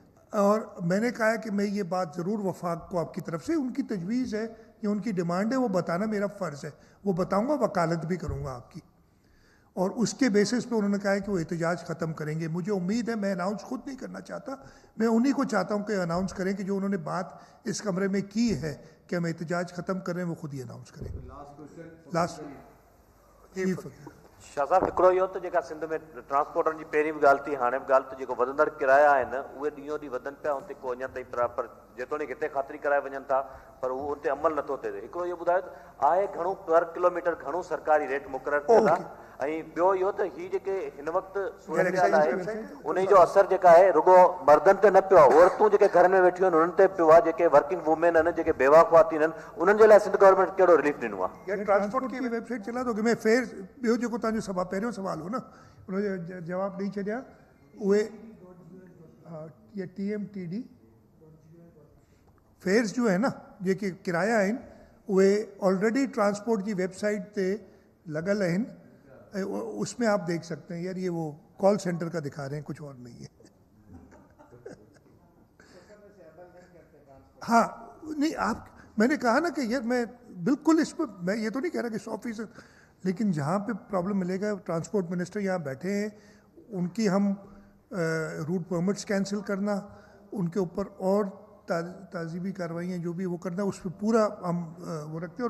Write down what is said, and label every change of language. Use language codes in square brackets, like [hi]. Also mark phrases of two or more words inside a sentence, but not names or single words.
[ur] اور میں نے کہا کہ میں یہ بات ضرور وفاق کو آپ کی طرف سے، ان کی تجویز ہے یا ان کی ڈیمانڈ ہے، وہ بتانا میرا فرض ہے، وہ بتاؤں گا، وکالت بھی کروں گا آپ کی. اور اس کے بیسس پہ انہوں نے کہا ہے کہ وہ احتجاج ختم کریں گے. مجھے امید ہے، میں اناؤنس خود نہیں کرنا چاہتا، میں انہی کو چاہتا ہوں کہ اناؤنس کریں کہ جو انہوں نے بات اس کمرے میں کی ہے کہ ہم احتجاج ختم کر رہے ہیں، وہ خود ہی اناؤنس کریں. लास्ट [sd] शाह साहब, हिकिड़ो इहो त जेका सिंध में ट्रांसपोर्टरनि जी पहिरीं बि ॻाल्हि थी, हाणे बि ॻाल्हि त जेको वधंदड़ किराया आहिनि उहे ॾींहों ॾींहुं वधनि पिया, उते को अञा ताईं पर जेतोणीकि हिते ख़ातिरी कराए वञनि था पर उहो उते अमल नथो थिए। हिकिड़ो इहो ॿुधायो त आहे घणो पर किलोमीटर घणो सरकारी रेट मुक़ररु थियल आहे, ऐं ॿियो इहो त हीअ जेके हिन वक़्तु सूरत आहे उन जो असर जेका आहे रुगो मर्दनि ते न पियो आहे, औरतूं जेके घर में वेठियूं आहिनि उन्हनि ते पियो आहे, जेके [en] working women [sd] आहिनि, जेके बेवा ख़वातीन आहिनि, उन्हनि जे लाइ सिंध गवर्नमेंट कहिड़ो रिलीफ ॾिनो आहे? [ur] ٹرانسپورٹ کی ویب سائٹ چلا دو گے? [sd] मैं फेयर ॿियो जेको तव्हांजो सवाल पहिरियों सवाल हो न, उनजो जवाब ॾेई छॾिया। उहे ये TMTD फेयर्स जो है न, जेके किराया आहिनि उहे ऑलरेडी [ur] ٹرانسپورٹ کی ویب سائٹ [sd] ते लॻल आहिनि, [ur] اس میں آپ دیکھ سکتے ہیں. یار یہ وہ [en] call center [ur] کا دکھا رہے ہیں، کچھ اور نہیں ہے۔ ہاں نہیں، آپ، میں نے کہا نا کہ یار میں بالکل اس پر، میں یہ تو نہیں کہہ رہا کہ 100%، لیکن جہاں پہ پرابلم ملے گا, [en] transport minister [ur] یہاں بیٹھے ہیں، ان کی ہم [en] route permits [ur] کینسل کرنا، ان کے اوپر اور تعزیبی کارروائیاں جو بھی وہ کرنا، اس پر پورا ہم وہ رکھتے ہیں.